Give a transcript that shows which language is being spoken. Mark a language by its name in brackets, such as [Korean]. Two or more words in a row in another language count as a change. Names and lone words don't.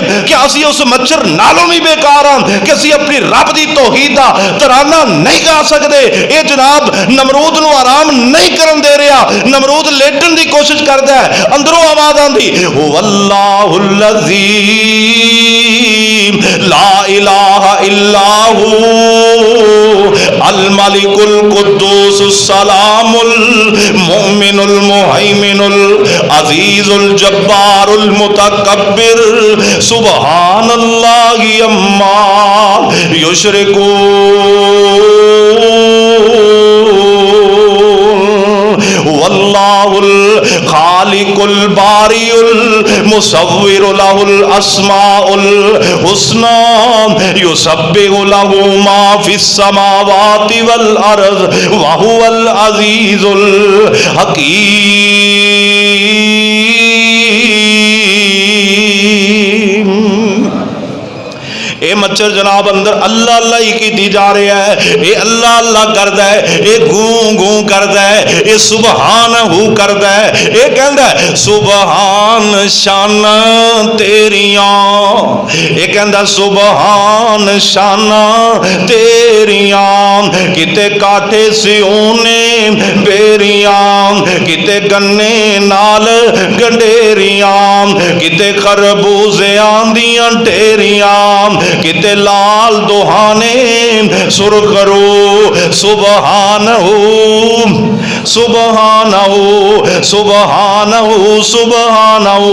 [Punjabi] کیا اسی اس مچھر نالوں بھی بیکار ہاں کہ اسی اپنی رب دی توحید دا ترانہ نہیں گا سکتے? یہ جناب نمرود نوں آرام نہیں کرن دے رہا. نمرود لیٹن کی کوشش کرتا ہے، اندروں آواز آندی [Arabic] هو الله الذي لا إله إلا هو الملك القدوس السلام المؤمن المهيمن العزيز الجبار المتكبر سبحان الله عما يشركون والله الخالق البارئ المصور له الأسماء الحسنى يسبح له ما في السماوات والأرض وهو العزيز الحكيم. [Punjabi] یہ مچھر جناب اندر اللہ اللہ ہی کی جا رہا ہے، یہ اللہ اللہ [Urdu] کرتا ہے، یہ گوں گوں کرتا ہے، یہ سبحان ہو [Punjabi] کرتا ہے، یہ کہتا ہے سبحان شانہ تیریاں, یہ کہتا سبحان شانہ تیریاں، کتے کاٹھے سیونے بیریاں، کتے گنے نال گنڈیریاں، کتے خربوزیاں دیاں ڈھیریاں، کتے لال دہانے سرخرو [Arabic] سبحانه سبحانه سبحانه سبحانه.